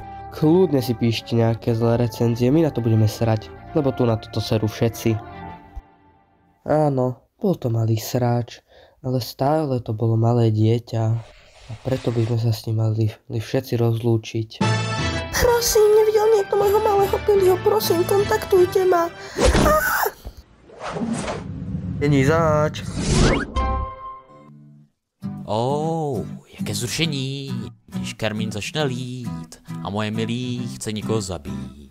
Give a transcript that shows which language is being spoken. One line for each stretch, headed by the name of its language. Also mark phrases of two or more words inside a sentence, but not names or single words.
Slovak: Kľudne si píšte nejaké zlé recenzie, my na to budeme srať, lebo tu na toto serú všetci. Áno, bol to malý sráč, ale stále to bolo malé dieťa a preto by sme sa s ním mali všetci rozlúčiť. Prosím, nevidel niekto môjho malého mého Billyho, prosím, kontaktujte ma.
Czech: Není zač. Jaké zrušení, když Karmín začne lít a moje milí chce někoho zabít.